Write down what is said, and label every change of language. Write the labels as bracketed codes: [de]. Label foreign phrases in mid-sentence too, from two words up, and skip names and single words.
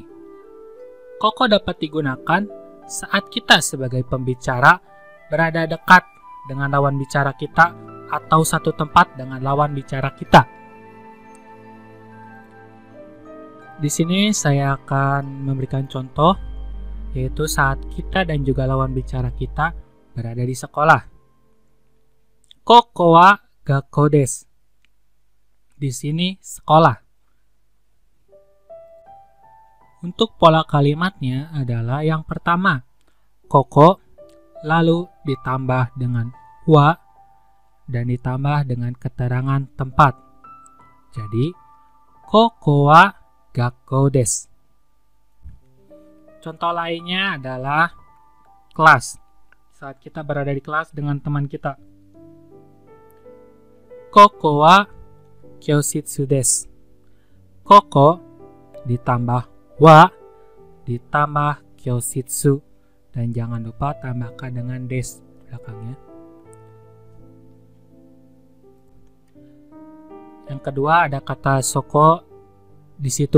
[id] Koko dapat digunakan saat kita sebagai pembicara berada dekat dengan lawan bicara kita atau satu tempat dengan lawan bicara kita. Di sini saya akan memberikan contoh, yaitu saat kita dan juga lawan bicara kita berada di sekolah. [ja] ここは学校です. [id] Di sini sekolah. Untuk pola kalimatnya adalah yang pertama, koko, lalu ditambah dengan wa, dan ditambah dengan keterangan tempat. Jadi, [ja] ここは学校です. [id] Contoh lainnya adalah kelas. Saat kita berada di kelas dengan teman kita. [ja] ここは教室です. [id] Koko ditambah wa ditambah kyoshitsu, dan jangan lupa tambahkan dengan desu belakangnya. Yang kedua ada kata soko di situ.